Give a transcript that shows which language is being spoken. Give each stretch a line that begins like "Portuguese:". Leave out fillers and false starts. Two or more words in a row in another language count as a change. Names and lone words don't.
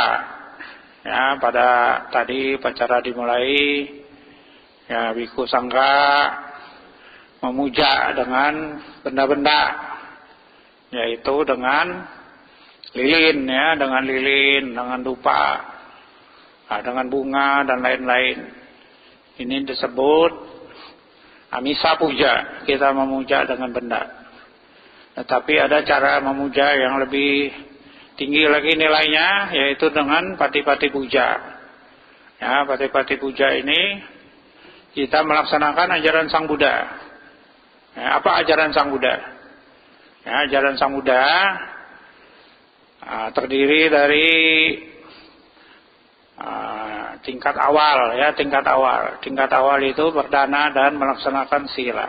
Indonesian: Ya, pada tadi upacara dimulai, ya, biku sangga memuja dengan benda-benda, yaitu dengan lilin ya, dengan lilin, dengan dupa, dengan bunga dan lain-lain. Ini disebut
Pali: amisa puja,
Indonesian: kita memuja dengan benda. Tetapi ada cara memuja yang lebih tinggi lagi nilainya, yaitu dengan
Pali: pati-pati puja.
Indonesian: Ya,
Pali: pati-pati puja
Indonesian: ini kita melaksanakan ajaran Sang Buddha. Ya, apa ajaran Sang Buddha? Ya, ajaran Sang Buddha terdiri dari tingkat awal ya, tingkat awal itu berdana dan melaksanakan sila.